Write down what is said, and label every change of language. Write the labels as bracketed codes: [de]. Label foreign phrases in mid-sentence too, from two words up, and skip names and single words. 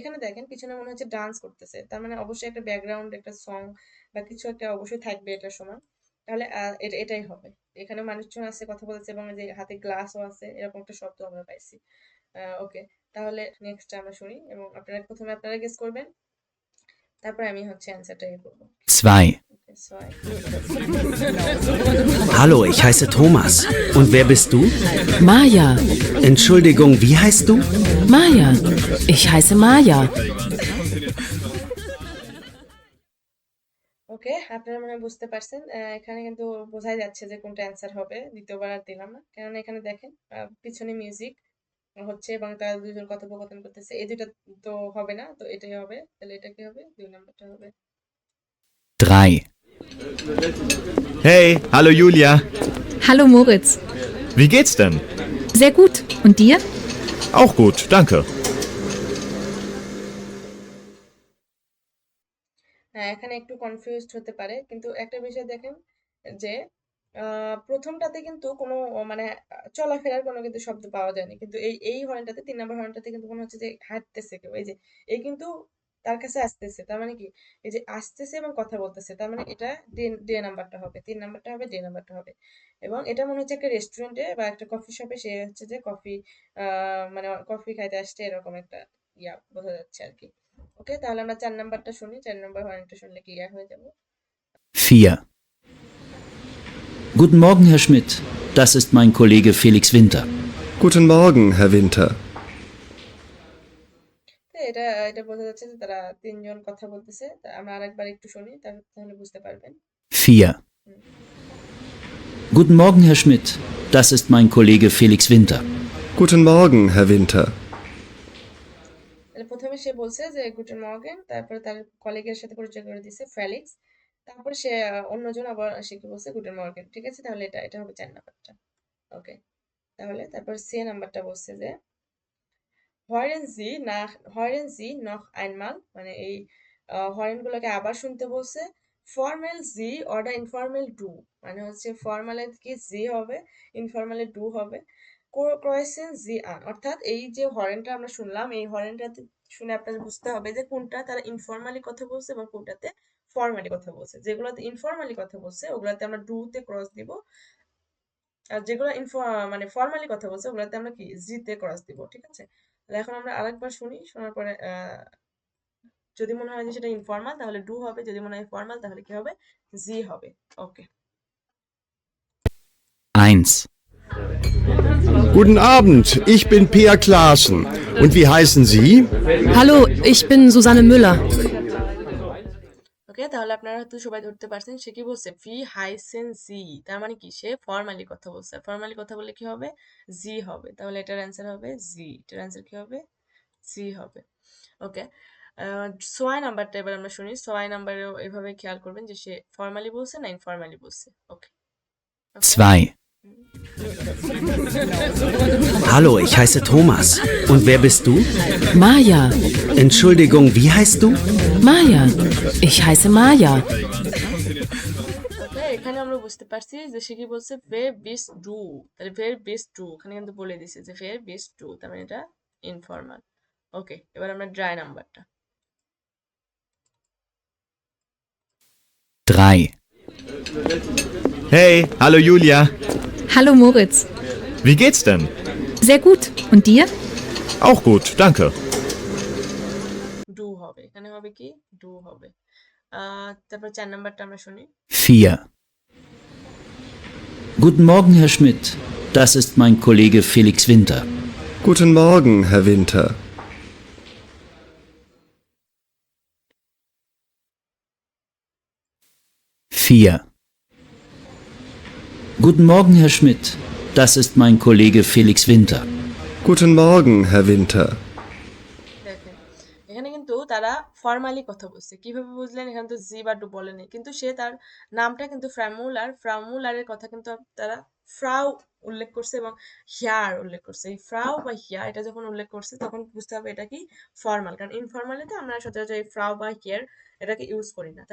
[bn] এখানে দেখেন পিছনে মনে হচ্ছে ডান্স করতেছে, তার মানে অবশ্যই একটা ব্যাকগ্রাউন্ড, একটা সং বা কিছু একটা অবশ্যই থাকবে এটার সময়। তাহলে এটাই হবে। এখানে মানুষজন আছে, কথা বলছে, এবং এই যে হাতে গ্লাসও আছে, এরকম একটা শব্দ আমরা পাইছি। ওকে, তাহলে নেক্সট আমরা শুনি, এবং আপনারা প্রথমে আপনারা গেস করবেন, তারপর আমি হচ্ছে অ্যান্সারটা ইয়ে করবো। 2, ওকে, ছয়। [de] Hallo, ich heiße Thomas. Und wer bist du? Maja. Entschuldigung, wie heißt du? Maja. Ich heiße Maja. [bn] ওকে, আপনারা মনে হয় বুঝতে পারছেন। এখানে কিন্তু বোঝাই যাচ্ছে যে কোনটা অ্যান্সার হবে। দ্বিতীয়বার আর দিলাম না, কেননা এখানে দেখেন পিছনে মিউজিক হচ্ছে এবং তারা দুজন কথোপকথন করতেছে। এই দুইটা তো হবে না, তো এটাই হবে। তাহলে এটা কি হবে, 2 নাম্বারটা হবে। 3, [de] Hey, hallo Julia. Hallo Moritz. Wie geht's denn? Sehr gut. Und dir? Auch gut, danke. [bn] হ্যাঁ, এখানে একটু কনফিউজড হতে পারে, কিন্তু একটা বিষয় দেখেন যে প্রথমটাতে কিন্তু কোনো মানে চলাফেরার কোনো কিন্তু শব্দ পাওয়া যায়নি, কিন্তু এই হর্নটাতে 3 নাম্বার হর্নটাতে কিন্তু মনে হচ্ছে যে হাঁটতেছে কেউ। এই যে এই কিন্তু তার কাছে আসতেছে, তার মানে কি, এই যে আসতেছে এবং কথা বলতেছে, তার মানে এটা ডে নাম্বারটা হবে, 3 নাম্বারটা হবে, ডে নাম্বারটা হবে। এবং এটা মনে হচ্ছে একটা রেস্টুরেন্টে বা একটা কফি শপে সে হচ্ছে যে কফি মানে কফি খাইতে আসছে, এরকম একটা বোঝা যাচ্ছে আর কি। ওকে, তাহলে আমরা 4 নাম্বারটা শুনি, 4 নাম্বার হর্নটা শুনলে ক্লিয়ার হয়ে যাবে। 4, [de] Guten Morgen, Herr Schmidt. Das ist mein Kollege Felix Winter. Guten Morgen, Herr Winter. [bn] তো এটা এটা বোঝা যাচ্ছে যে তারা তিনজন কথা বলতেছে। আমরা আরেকবার একটু শুনি, তাহলে বুঝতে পারবেন। 4, হুম। [de] Guten Morgen, Herr Schmidt. Das ist mein Kollege Felix Winter. Guten Morgen, Herr Winter. [bn] তাহলে প্রথমে সে বলছে যে [de] Guten Morgen, [bn] তারপরে তার কলিগের সাথে পরিচয় করে দিছে ফেলিক্স, তারপর সে অন্যজন আবার সে কি বলছে, [de] Guten Morgen. [bn] ঠিক আছে, তাহলে এটা হবে 4 নাম্বারটা। ওকে, তাহলে তারপর সে নাম্বারটা বলছে যে [de] hören Sie noch einmal, [bn] মানে এই হরেন গুলোকে আবার শুনতে বলছে। [de] formal Sie oder informell du, [bn] মানে হচ্ছে ফর্মালে কি জি হবে, ইনফর্মালে ডু হবে। [de] Kreuzen Sie an, [bn] অর্থাৎ এই যে হরেনটা আমরা শুনলাম, এই হরেনটা শুনে আপনাদের বুঝতে হবে যে কোনটা তারা ইনফর্মালি কথা বলছে এবং কোনটাতে ফর্মালি কথা বলছে। যেগুলোতে ইনফর্মালি কথা বলছে ওগুলাতে আমরা ডু তে ক্রস দিব, আর যেগুলো মানে ফর্মালি কথা বলছে ওগুলোতে আমরা কি জি তে ক্রস দিব। ঠিক আছে, তাহলে এখন আমরা আরেকবার শুনি, শোনার পরে যদি মনে হয় যে সেটা ইনফর্মাল তাহলে ডু হবে, যদি মনে হয় ফর্মাল তাহলে কি হবে, জি হবে। ওকে, 1, [de] Guten Abend, ich bin Peer Klaassen. Und wie heißen Sie? Hallo, ich bin Susanne Müller. [bn] ওকে, তাহলে আপনারা হয়তো সবাই ধরতে পারছেন সে কি বলছে [de] wie heißen Sie, [bn] তার মানে কি সে ফর্মালি কথা বলছে। ফর্মালি কথা বললে কি হবে, জি হবে। তাহলে এটার অ্যান্সার হবে জি, এটার অ্যান্সার কি হবে, জি হবে। ওকে, ছয় নাম্বারটা এবার আমরা শুনি। ছয় নাম্বারেও এভাবে খেয়াল করবেন যে সে ফর্মালি বলছে না ইনফর্মালি বলছে। ওকে ওকে 2, [de] Hallo, ich heiße Thomas. Und wer bist du? Maja. Entschuldigung, wie heißt du? Maja. Ich heiße Maja. [bn] ওকে, এখানে আমরা বুঝতে পারছি যে সে কি বলছে [de] wer bist du, [bn] তাহলে [de] wer bist du [bn] এখানে কিন্তু বলে দিছে যে [de] wer bist du, [bn] তার মানে এটা ইনফর্মাল। ওকে, এবার আমরা ড্রাই নাম্বারটা। 3, [de] Hey, hallo Julia. Hallo Moritz. Wie geht's denn? Sehr gut. Und dir? Auch gut, danke. [bn] ডু হবে, এখানে হবে কি ডু হবে। তারপর 4 নাম্বারটা আমরা শুনি। 4, [de] Guten Morgen, Herr Schmidt. Das ist mein Kollege Felix Winter. Guten Morgen, Herr Winter. 4, Guten Morgen, Herr Schmidt. Das ist mein Kollege Felix Winter. Guten Morgen, Herr Winter. [bn] দেখেন এখানে কিন্তু তারা ফর্মালি কথা বলছে। কিভাবে বুঝলেন, এখানে তো জি বা ডু বলেনি, কিন্তু সে তার নামটা কিন্তু ফ্রামুলারের কথা কিন্তু তারা ফ্রাউ উল্লেখ করছে এবং হিয়ার উল্লেখ করছে। এই ফ্রাউ বা হিয়ার এটা যখন উল্লেখ করছে তখন বুঝতে হবে এটা কি ফর্মাল, কারণ ইনফর্মালিতে আমরা সচরাচর এই ফ্রাউ বা হিয়ার এটাকে ইউজ করি না।